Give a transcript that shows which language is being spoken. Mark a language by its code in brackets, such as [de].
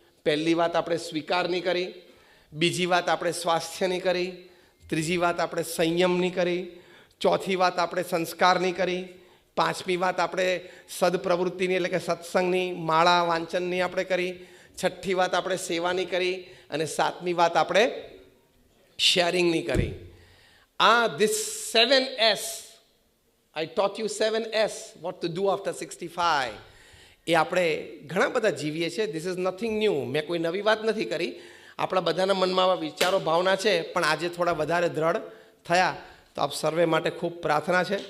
[gu] પહેલી વાત આપણે સ્વીકારની કરી, બીજી વાત આપણે સ્વાસ્થ્યની કરી, ત્રીજી વાત આપણે સંયમની કરી, ચોથી વાત આપણે સંસ્કારની કરી, પાંચમી વાત આપણે સદપ્રવૃત્તિની એટલે કે સત્સંગની માળા વાંચનની આપણે કરી, છઠ્ઠી વાત આપણે સેવાની કરી અને સાતમી વાત આપણે શેરિંગની કરી. [en] This 7S, I taught you 7S, what to do after 65. [gu] એ આપણે ઘણા બધા જીવીએ છીએ. [en] This is nothing new. [gu] મેં કોઈ નવી વાત નથી કરી. આપણા બધાના મનમાં આવા વિચારો ભાવના છે, પણ આજે થોડા વધારે દ્રઢ થયા. તો આપ સર્વે માટે ખૂબ પ્રાર્થના છે.